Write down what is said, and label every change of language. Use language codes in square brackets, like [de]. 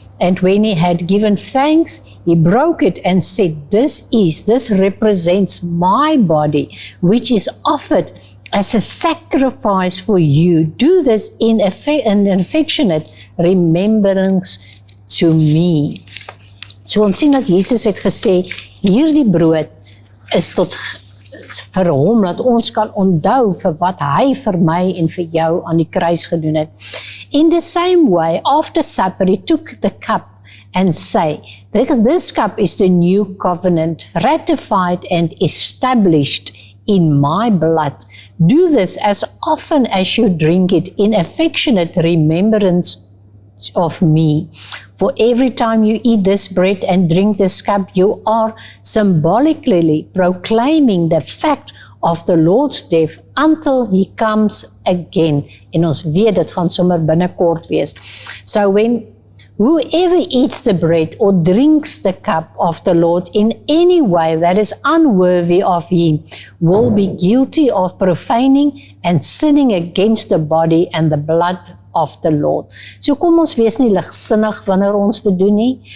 [en] And when he had given thanks, he broke it and said, this represents my body, which is offered as a sacrifice for you. Do this in affectionate remembrance to me." [af] So ons sien dat Jesus het gesê, hierdie brood is tot vir hom, dat ons kan onthou vir wat hy vir my en vir jou aan die kruis gedoen het. [en] In the same way, after supper, he took the cup and say, this cup is the new covenant, ratified and established in my blood. Do this as often as you drink it in affectionate remembrance of me. For every time you eat this bread and drink this cup, you are symbolically proclaiming the fact of the Lord's death until he comes again. [af] En ons weet, dit gaan sommer binnekort wees. [en] So when whoever eats the bread or drinks the cup of the Lord in any way that is unworthy of him will be guilty of profaning and sinning against the body and the blood of the Lord. [af] So kom ons wees nie ligsinnig wanneer ons dit doen nie.